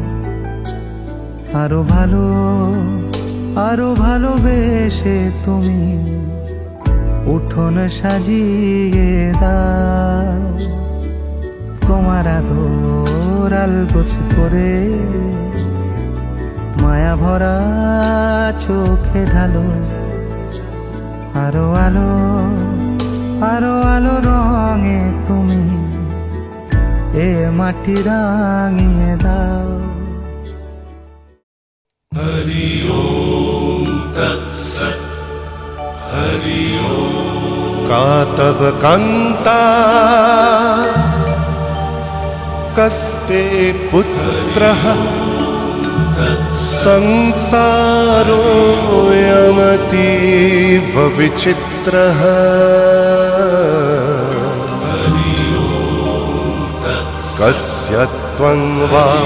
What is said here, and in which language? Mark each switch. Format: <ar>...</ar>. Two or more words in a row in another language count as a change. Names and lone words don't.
<bn>আরো ভালোবেসে তুমি উঠোন সাজিয়ে দাও তোমার আদর আলগোছ করে মায়া ভরা চোখে ঢালো আরো আলো রঙে তুমি এ মাটি রাঙিয়ে দাও</bn> <sa>हरि ओम तत्सत् हरि ओम का तव कान्ता कस्ते पुत्रः संसारोऽयमतीव विचित्रः कस्य त्वं वा</sa>